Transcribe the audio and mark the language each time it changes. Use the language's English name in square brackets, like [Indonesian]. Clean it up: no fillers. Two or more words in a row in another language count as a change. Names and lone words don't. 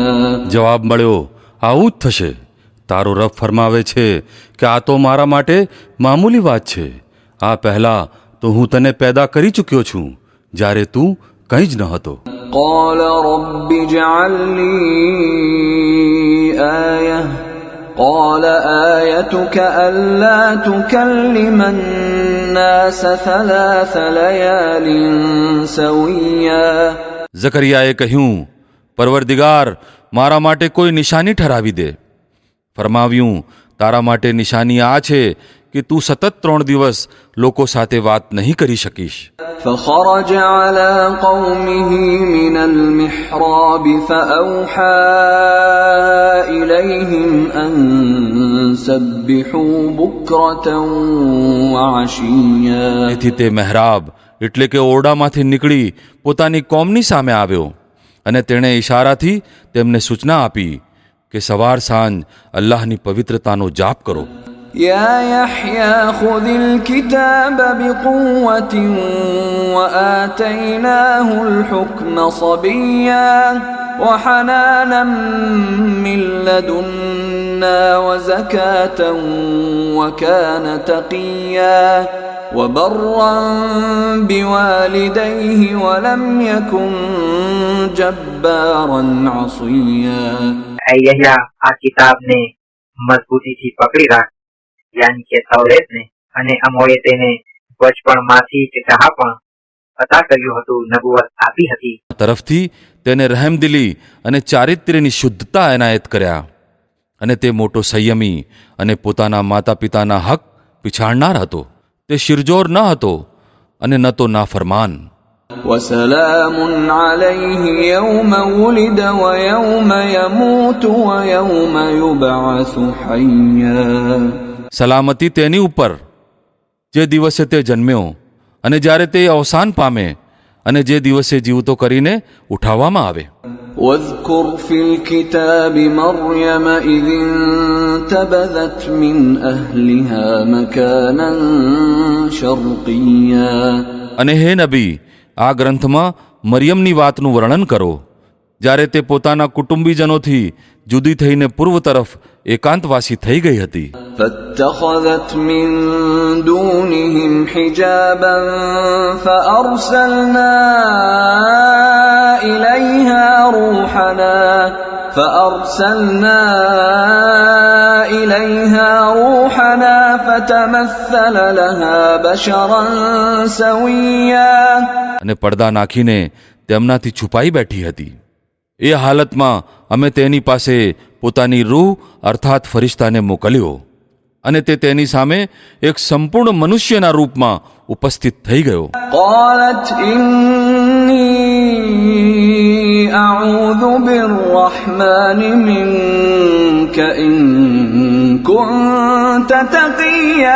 [Gujarati] જવાબ મળ્યો, આવું જ થશે. તારો રબ ફરમાવે છે કે આ તો મારા માટે મામૂલી વાત છે. આ પહેલા તો હું તને પેદા કરી ચૂક્યો છું જ્યારે તું કંઈ જ ન હતો. [Arabic] قَالَ رَبِّ اجْعَلْ لِي آيَةً. قَالَ آيَتُكَ أَلَّا تُكَلِّمَ النَّاسَ ثَلَاثَ لَيَالٍ سَوِيًّا. [Gujarati] ઝકરિયાએ કહ્યું, પરવરદિગાર, મારા માટે કોઈ નિશાની ઠરાવી દે. ફરમાવ્યું, તારા માટે નિશાની આ છે કે તું સતત 3 દિવસ લોકો સાથે વાત નહીં કરી શકીશ. [Arabic] فخرج على قومه من المحراب فأوحى إليهم أن سبحوا بكرة وعشيا. [Gujarati] તેથી તે મહેરાબ એટલે કે ઓરડામાંથી નીકળી પોતાની કોમની સામે આવ્યો અને તેણે ઈશારાથી તેમને સૂચના આપી કે સવાર સાંજ અલ્લાહની પવિત્રતાનો જાપ કરો. [Arabic] يا يحيى خذ الكتاب بقوة وآتيناه الحكم صبيا وحنانا من لدنا وزكاة وكان تقيا وبرا بوالديه ولم يكن جبارا عصيا. [Gujarati] ऐ यह्या આ કિતાબને મજબૂતીથી પકડી રાખ, યાની કે તૌરેતને, અને અમોએ તેને બચપણમાંથી કે ડહાપણ અતા કર્યું હતું, નબુવત આપી હતી. તરફથી તેને રહેમદિલી અને ચારિત્ર્યની શુદ્ધતા એનાયત કર્યા અને તે મોટો સંયમી અને પોતાના માતા પિતાના હક પીછાણનાર હતો, તે શિરજોર ન હતો અને ન તો નાફરમાન. [Arabic] وسلام عليه يوم ولد ويوم يموت ويوم يبعث حيا. [Gujarati] સલામતી તેની ઉપર જે દિવસે તે જન્મ્યો અને જ્યારે તે અવસાન પામે અને જે દિવસે જીવતો કરીને ઉઠાવવામાં આવે. [Arabic] واذكر في الكتاب مريم إذ انتبذت من أهلها مكانا شرقيا. [Gujarati] અને હે નબી, આ ગ્રંથમાં મરિયમની વાતનું વર્ણન કરો જ્યારે તે પોતાના કુટુંબીજનોથી જુદી થઈને પૂર્વ તરફ એકાંતવાસી થઈ ગઈ હતી. [Arabic] فاتخذت من دونهم حجابا فأرسلنا إليها روحنا فتمثل لها بشرا سويا. [Gujarati] અને પડદા નાખીને તેમનાથી છુપાઈ બેઠી હતી. એ હાલતમાં અમે તેની પાસે પોતાની રૂહ અર્થાત ફરિશ્તાને મોકલ્યો અને તે તેની સામે એક સંપૂર્ણ મનુષ્યના રૂપમાં ઉપસ્થિત થઈ ગયો. [Arabic] قالت إني أعوذ بالرحمن منك إن كنت تقيا.